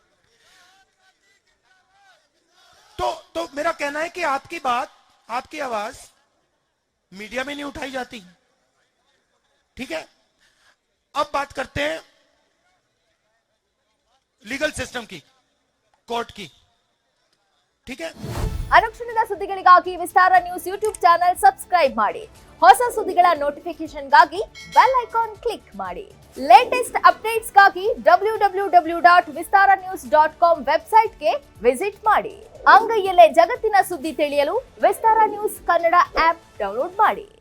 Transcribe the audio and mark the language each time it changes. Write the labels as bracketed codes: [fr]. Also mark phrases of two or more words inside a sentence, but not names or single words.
[hi] तो मेरा कहना है कि आपकी बात, आपकी आवाज मीडिया में नहीं उठाई जाती। ठीक है, अब बात करते हैं [en] legal system [hi] की, कोर्ट की। ठीक है, [kn] ಅನುಕ್ಷಣದ ಸುದ್ದಿಗಳಿಗಾಗಿ ವಿಸ್ತಾರ ನ್ಯೂಸ್ [en] YouTube channel subscribe [kn] ಮಾಡಿ. ಹೊಸ ಸುದ್ದಿಗಳ ನೋಟಿಫಿಕೇಶನ್ಗಾಗಿ [en] bell icon click [kn] ಮಾಡಿ. ಲೇಟೆಸ್ಟ್ ಅಪ್ಡೇಟ್ಸ್ಗಾಗಿ www.vistaranews.com ವೆಬ್ಸೈಟ್ಗೆ ವಿಸಿಟ್ ಮಾಡಿ. ಅಂಗೈಯಲ್ಲೇ ಜಗತ್ತಿನ ಸುದ್ದಿ ತಿಳಿಯಲು ವಿಸ್ತಾರ ನ್ಯೂಸ್ ಕನ್ನಡ [en] app download [kn] ಮಾಡಿ.